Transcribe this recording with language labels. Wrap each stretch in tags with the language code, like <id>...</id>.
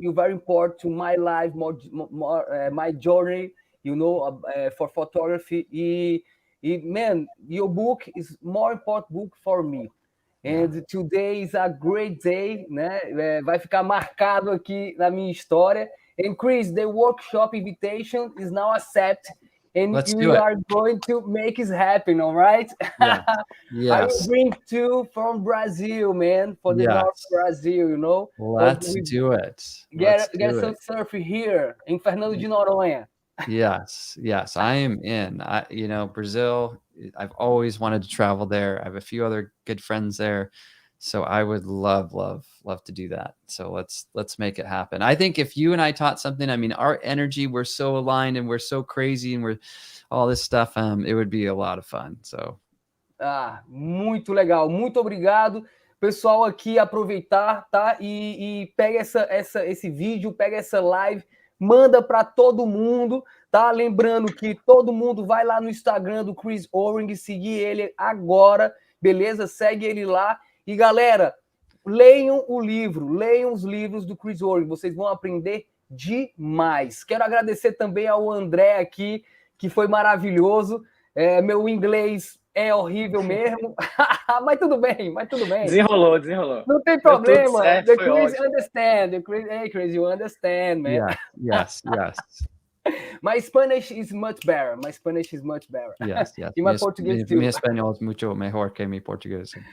<en>You're very important to my life, my journey, for photography. Man, your book is more important book for me. And today is a great day, né?</en> <pt>Vai ficar marcado aqui na minha história.</pt> <en>And Chris, the workshop invitation is now accepted. And you are going to make it happen, all right? Yeah. Yes. I will bring 2 from Brazil, man, for the North Brazil, Let's do it. Get some surf here in Fernando de Noronha. Yes, I am in. Brazil, I've always wanted to travel there. I have a few other good friends there. So I would love to do that. So let's make it happen. I think if you and I taught something, I mean, our energy, we're so aligned and we're so crazy and we're all this stuff, it would be a lot of fun. So.</en> <pt>Muito legal. Muito obrigado. Pessoal aqui, aproveitar, tá? E pega esse vídeo, pega essa live, manda para todo mundo, tá? Lembrando que todo mundo vai lá no Instagram do Chris Orwig, seguir ele agora, beleza? Segue ele lá. E, galera, leiam o livro, leiam os livros do Chris Orwig, vocês vão aprender demais. Quero agradecer também ao André aqui, que foi maravilhoso. Meu inglês é horrível mesmo, mas tudo bem, Desenrolou. Não tem problema. The Chris understand.</pt> <en>Hey, Chris, you understand, man. Yes. My Spanish is much better. Yes. E my Português too.</en> <es>Mi espanhol es mucho mejor que mi português.</es>